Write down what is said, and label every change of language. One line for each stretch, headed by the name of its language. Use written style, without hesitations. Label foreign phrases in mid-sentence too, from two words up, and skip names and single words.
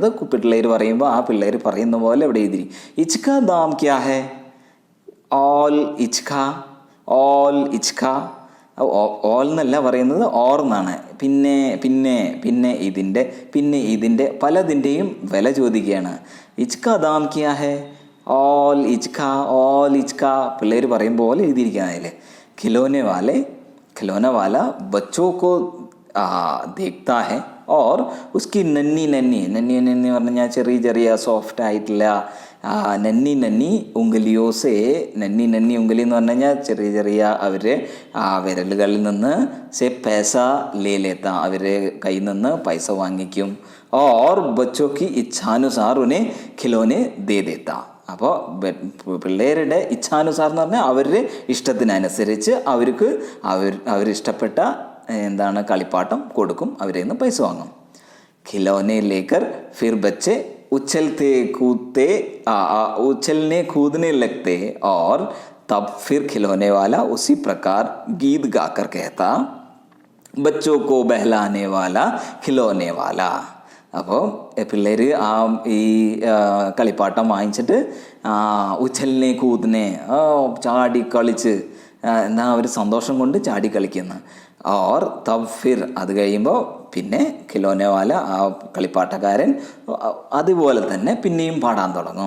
Malayalam: പിള്ളേർ പറയുമ്പോൾ ആ പിള്ളേർ പറയുന്ന പോലെ ഇവിടെ എഴുതി,
Hindi: इसका दाम क्या है, और इसका, और इसका.
Malayalam: ഓൾ എന്നല്ല പറയുന്നത്, ഓർ എന്നാണ്. പിന്നെ പിന്നെ പിന്നെ ഇതിൻ്റെ പിന്നെ ഇതിൻ്റെ പലതിൻ്റെയും വില ചോദിക്കുകയാണ്.
Hindi: इसका दाम क्या है, और इसका, और इसका.
Malayalam: പിള്ളേർ പറയും പോലെ എഴുതിയിരിക്കുകയാണ് അതിൽ.
Hindi: खिलौने वाला बच्चों को देखता है और उसकी नन्ही नन्ही
Malayalam: പറഞ്ഞാൽ ചെറിയ ചെറിയ സോഫ്റ്റ് ആയിട്ടുള്ള
Hindi: नन्ही उंगलियों से, नन्ही उंगली
Malayalam: എന്ന് പറഞ്ഞു കഴിഞ്ഞാൽ ചെറിയ ചെറിയ അവരുടെ വിരലുകളിൽ നിന്ന്
Hindi: से पैसा लेता,
Malayalam: അവരുടെ കയ്യിൽ നിന്ന് പൈസ വാങ്ങിക്കും.
Hindi: और बच्चों की इच्छानुसार उन्हें खिलौने दे देता.
Malayalam: അപ്പോൾ പിള്ളേരുടെ ഇച്ഛാനുസാർ എന്ന് പറഞ്ഞാൽ അവരുടെ ഇഷ്ടത്തിനനുസരിച്ച് അവരിഷ്ടപ്പെട്ട എന്താണ് കളിപ്പാട്ടം കൊടുക്കും, അവരിൽ നിന്ന് പൈസ വാങ്ങും.
Hindi: खिलौने लेकर फिर ബच्चे उछलने कूदने लगते और तब फिर खिलौने वाला उसी प्रकार गीत गाकर कहता, बच्चों को बहलाने वाला खिलौने वाला.
Malayalam: അപ്പോൾ പിള്ളേർ ഈ കളിപ്പാട്ടം വാങ്ങിച്ചിട്ട്
Hindi: उछलने कूदने
Malayalam: ചാടി കളിച്ച് എന്താ അവർ സന്തോഷം കൊണ്ട് ചാടി കളിക്കുന്നു.
Hindi: और तब फिर,
Malayalam: അത് കഴിയുമ്പോൾ പിന്നെ
Hindi: खिलौने वाला,
Malayalam: ആ കളിപ്പാട്ടക്കാരൻ അതുപോലെ തന്നെ പിന്നെയും പാടാൻ തുടങ്ങും.